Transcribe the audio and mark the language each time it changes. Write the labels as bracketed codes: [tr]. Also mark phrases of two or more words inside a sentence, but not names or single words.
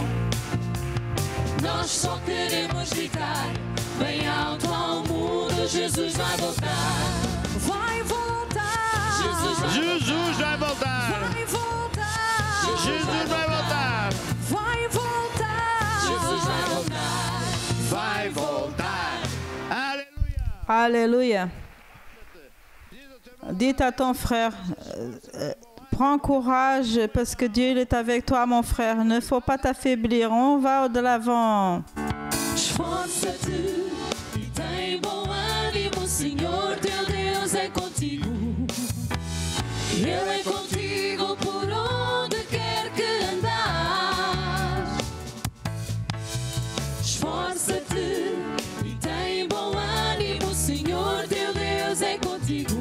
[pt] Nós só queremos gritar bem alto ao mundo, Jesus vai voltar. Vai voltar. Jesus vai voltar. Vai voltar. Jesus vai voltar. Vai voltar. Jesus vai voltar. Vai voltar. Aleluia. [fr] Alléluia. Dites à ton frère, prends courage parce que Dieu il est avec toi, mon frère. Ne faut pas t'affaiblir. On va de l'avant. [pt] Esforça-te e tem bom ânimo, Senhor teu Deus é contigo. Ele é contigo por onde quer que andares. Esforça-te e tem bom ânimo, Senhor teu Deus é contigo.